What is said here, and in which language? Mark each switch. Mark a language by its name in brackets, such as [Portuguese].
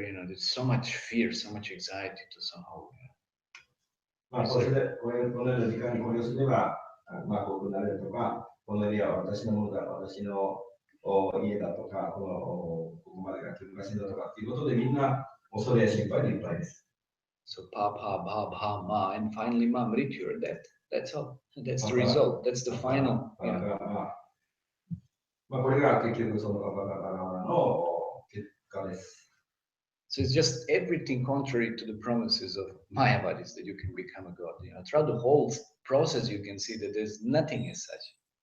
[English] You know, there's so much fear, so much anxiety to somehow. [Japanese] まあ、これでこのような時間にこれをすれば、まあ、こうなれるとか、このエリアは私のものだ、私の家だとか、ここまでが昔だとかっていうことで、みんな恐れや心配でいっぱいです。 [English] So Papa, Baba, Ma, and finally Ma, Mrityu, that's all. That's the result. That's the final. [Japanese] まあ、これが結局そのパパの結果です。 [English] So it's just everything contrary to the promises of Mayavadis that you can become a god. Throughout the whole process, you can see that there's nothing as such.